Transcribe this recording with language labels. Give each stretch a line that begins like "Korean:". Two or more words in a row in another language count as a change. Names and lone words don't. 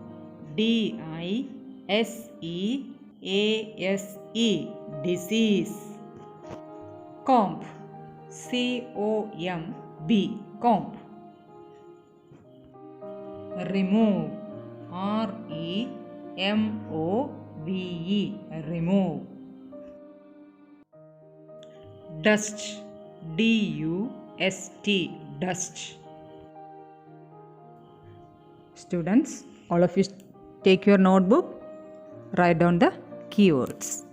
English: D-I-S-E-A-S-E. Disease. Comb. C-O-M-B. Comb. Remove. R-E-M-O-V-E. Remove. Dust. D-U-S-T. Dust. Students, all of you take your notebook, write down the keywords.